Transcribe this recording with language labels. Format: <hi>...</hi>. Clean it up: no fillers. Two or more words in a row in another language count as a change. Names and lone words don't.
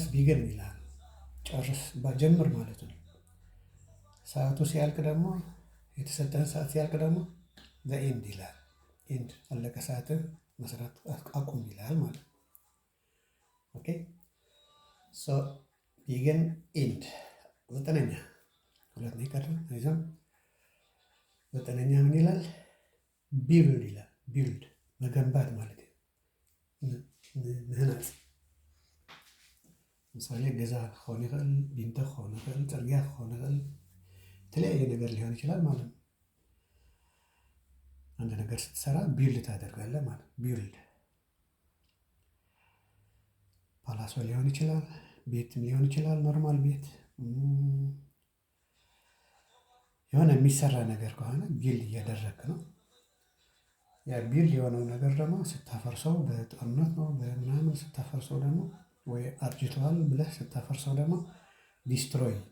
<am>ቢግን ይልሃል። ጨርስ ጀምር ማለት ነው። ሰዓቱ ሲያልቅ ደግሞ የተሰጠህን ሰዓት ሲያልቅ ደግሞ</am> <en>the end</en> <am>ይልሃል። ኢንድ አለቀ፣ ሰዓትህ መስራት አቁም ይልሃል ማለት ነው።</am> <en>okay so begin end።</en> <am>9ኛ 2 ነው የቀረን አይዞን። 9ኛ ምን ይላል? ቢልድ ይላል። ቢልድ መገንባት ማለት ነው።</am> <ti>ምህናፅ ምሳሌ ገዛ ክኾን ይኽእል፣</ti> <am>ቢንቶ ክኾን ይኽእል፣ ፅርግያ ክኾን ይኽእል፣ የተለያየ ነገር ሊሆን ይችላል ማለት ነው። አንድ ነገር ስትሰራ ቢልድ ታደርጋለህ ማለት ነው። ቢልድ ፓላሶ ሊሆን ይችላል፣ ቤትም ሊሆን ይችላል፣ ኖርማል ቤት የሆነ የሚሰራ ነገር ከሆነ ቢልድ እያደረግክ ነው። ያ ቢልድ የሆነው ነገር ደግሞ ስታፈርሰው በጦርነት ነው በምናምን ስታፈርሰው ደግሞ ወይ አርጅቷል ብለህ ስታፈርሰው ደግሞ ዲስትሮይ</am>